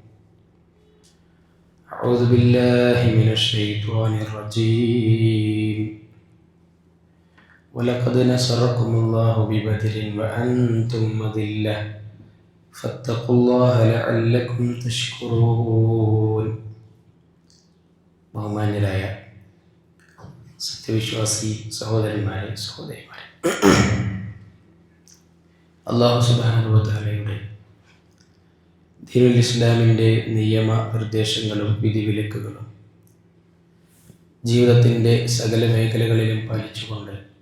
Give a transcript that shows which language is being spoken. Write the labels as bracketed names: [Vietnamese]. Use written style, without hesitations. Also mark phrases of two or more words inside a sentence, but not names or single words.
[Arabic] أعوذ بالله من الشيطان الرجيم. ولقد نصركم الله ببدر وأنتم أذلة فاتقوا الله لعلكم تشكرون. [Malayalam] ബഹുമാന്യരായ സത്യവിശ്വാസി സഹോദരന്മാരെ സഹോദരിമാരെ, [Arabic] الله سبحانه وتعالى دين الإسلام [Malayalam] നിയമ നിർദ്ദേശങ്ങളും വിധിവിലക്കുകളും ജീവിതത്തിൻ്റെ സകല മേഖലകളിലും പാലിച്ചുകൊണ്ട്